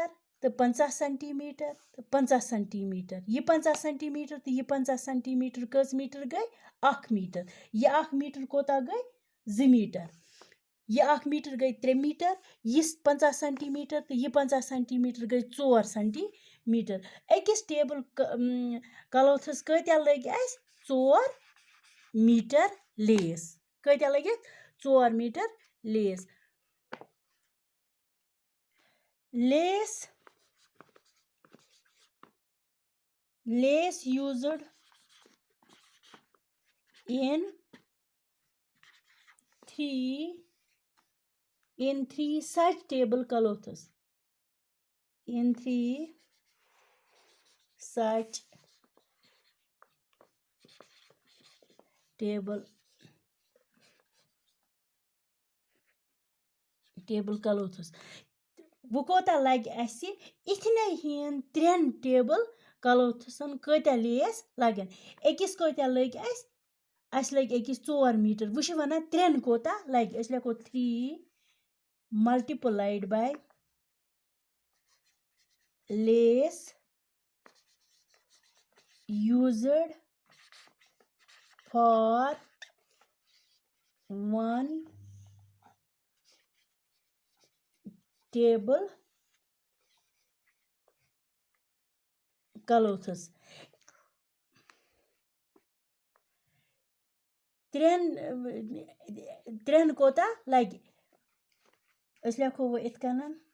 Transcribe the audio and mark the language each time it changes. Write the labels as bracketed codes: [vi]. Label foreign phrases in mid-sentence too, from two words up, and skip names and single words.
[ks] تہٕ 50 سینٹیٖمیٖٹر تہٕ 50 سینٹیٖمیٖٹر یہِ 50 سینٹیٖمیٖٹر تہٕ یہِ 50 سینٹیٖمیٖٹر کٔژ میٖٹر گٔے 1 میٖٹر یہِ 1 میٖٹر کوتاہ گٔے 2 میٖٹر یہِ 1 میٖٹر گٔے 3 میٖٹر یہِ 50 سینٹیٖمیٖٹر تہٕ یہِ 50 سینٹیٖمیٖٹر گٔے 4 سینٹیٖمیٖٹر أکِس [en] table cloths [ks] کۭتیاہ لٔگۍ اَسہِ 4 میٖٹر لیس کۭتیاہ لٔگِتھ 4 میٖٹر لیس [en] used in 3 such table cloths in 3 such table cloths [ks] وۄنۍ کوتاہ لَگہِ اَسہِ اِتھنَے ہِیَن 3 [en] table cloths [ks] کۭتیاہ لیس لَگن أکِس کۭتیاہ لٔگۍ اَسہِ لٔگۍ أکِس 4 میٖٹر وۄنۍ چھِ وَنان 3 کوتاہ لَگہِ أسۍ لیکھو [en] 3 multiplied by لیس used for 1 table cloths [ks] 3 کوتاہ لَگہِ أسۍ لیکھو وۄنۍ یِتھ کَنَن